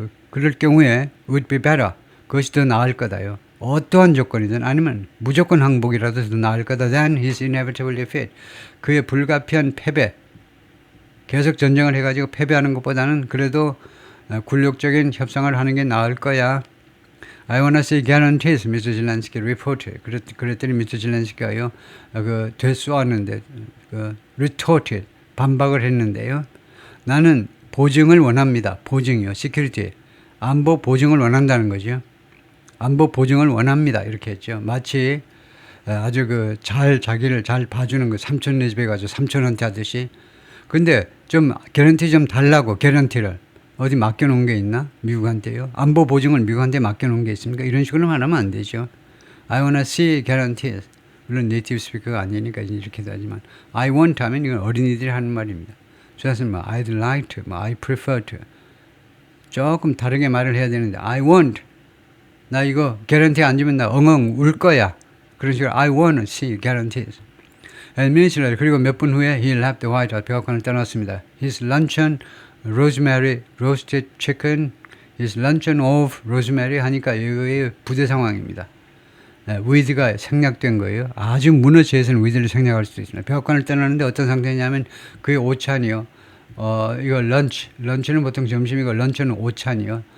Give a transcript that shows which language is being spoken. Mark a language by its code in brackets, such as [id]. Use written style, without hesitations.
[ko] 그럴 경우에 [en] would be better. [ko] 그것이 더 나을 거다요. 어떠한 조건이든 아니면 무조건 항복이라도 더 나을 거다. [en] than his inevitable defeat. [ko] 그의 불가피한 패배. 계속 전쟁을 해가지고 패배하는 것보다는 그래도 굴욕적인 협상을 하는 게 나을 거야. [en] I wanna see guarantees, Mr. Zelensky reported. [ko] 그랬더니 [en] Mr. [ko] Zelensky가요, 되쏘았는데, retorted, 반박을 했는데요. 나는 보증을 원합니다. 보증이요, security. 안보 보증을 원한다는 거죠. 안보 보증을 원합니다. 이렇게 했죠. 마치 아주 자기를 잘 봐주는 그 삼촌네 집에 가서 삼촌한테 하듯이. 근데 좀 개런티 좀 달라고, 개런티를. 어디 맡겨놓은 게 있나? 미국한테요. 안보 보증을 미국한테 맡겨놓은 게 있습니까? 이런 식으로 말하면 안 되죠. [en] I wanna see guarantees. [ko] 물론 네이티브 스피커가 아니니까 이렇게도 하지만 I want 하면 이건 어린이들이 하는 말입니다. 저는 [en] I'd like to, I prefer to. [ko] 조금 다르게 말을 해야 되는데 I want. 나 이거 개런티 안 주면 나 엉엉 울 거야. [en] 그런 식으로 I want to see guarantees. And minutes later, [ko] 그리고 몇 분 후에 [en] he left the White House, [ko] 백악관을 떠났습니다. [en] His luncheon, rosemary roasted chicken, his luncheon of rosemary [ko] 하니까 이거의 부대 상황입니다. 위드가 생략된 거예요. 아주 무너지에서는 위드를 생략할 수도 있습니다. 백악관을 떠나는데 어떤 상태냐면 그의 오찬이요. 이거 런치는 보통 점심이고 런치는 오찬이요.